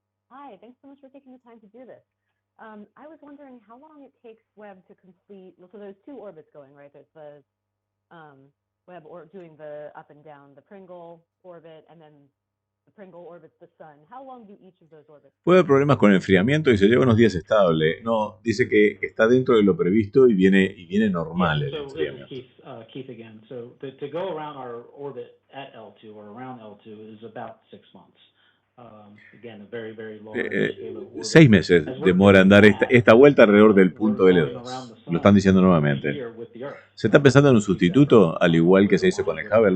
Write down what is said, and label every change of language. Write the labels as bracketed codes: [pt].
[en] Hi, thanks so much for taking the time to do this. I was wondering how long it takes Webb to complete, so there's 2 orbits going, right? There's the Webb doing the up and down, the Pringle orbit, and then the Pringle orbits the sun. How long do each of those orbits? [es] Puede haber problemas con el enfriamiento y se lleva unos días estable. No, dice que está dentro de lo previsto y viene normal el [en] So this is [es] enfriamiento. [en] Keith again. So to go around our orbit at L2 or around L2 is about 6 months. Again, a very, very large halo orbit. [es] 6 meses demora en dar esta vuelta alrededor del punto L2. Lo están diciendo nuevamente. ¿Se está pensando en un sustituto, al igual que se hizo con el Hubble?